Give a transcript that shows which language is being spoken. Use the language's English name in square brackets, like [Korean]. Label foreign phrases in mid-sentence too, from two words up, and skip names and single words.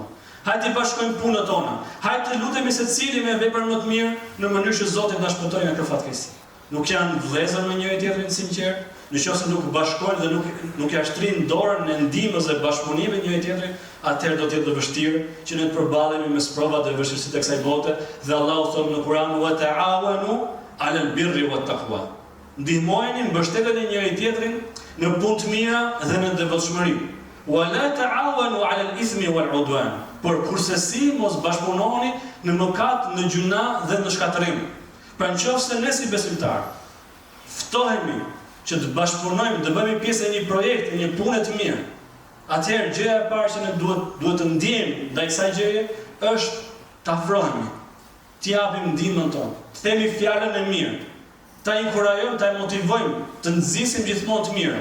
[Albanian] Hajde të bashkojmë punët tona. Hajde të lutemi secili me veprën më të mirë në mënyrë që Zoti na shpëtojë nga kjo fatkeqësi. Nuk janë vëllezër me njëri tjetrin sinqert, nëse nuk bashkojnë dhe nuk ja shtrin dorën në ndihmës dhe bashkëpunimit me njëri tjetrin, atëherë do të jetë vështirë që ne të përballemi me sprovat dhe vështirësitë e kësaj bote, dhe Allahu thotë në Kur'an: [Arabic] "وتعاونوا على البر والتقوى." [Albanian] Ndihmojeni, mbështeteni njëri tjetrin në punë të mira dhe në devotshmëri. [Arabic] "ولا تعاونوا على الإثم والعدوان." [Albanian] Por kursesi mos bashkëpunoni në mëkat, në gjuna dhe në shkatërim. Pra nëse ne si besimtar ftohemi që të bashkëpunojmë, të bëjmë pjesë e një projekti, një pune të mirë, atëherë gjëja e parë që ne duhet të ndjejmë ndaj kësaj gjëje është të afrohemi, të japim ndihmën tonë, të themi fjalën e mirë, ta inkurajojmë, ta motivojmë, të nxisim gjithmonë të mirën.